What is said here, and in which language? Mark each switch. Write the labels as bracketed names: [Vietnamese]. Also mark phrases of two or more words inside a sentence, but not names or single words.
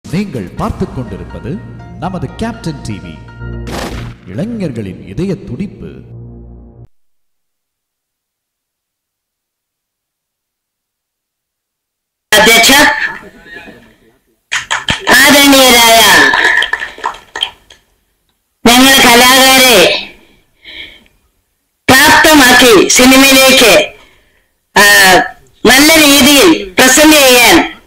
[Tamil] நீங்கள் பார்த்துக் கொண்டிருப்பது நமது கேப்டன் டிவி. இளைஞர்களின் இதய துடிப்பு. [Malayalam] അധ്യക്ഷ, ആദരണീയരായ ഞങ്ങൾ കലാകാരെ പ്രാപ്തമാക്കി സിനിമയിലേക്ക് നല്ല രീതിയിൽ പ്രസന്റ് ചെയ്യാൻ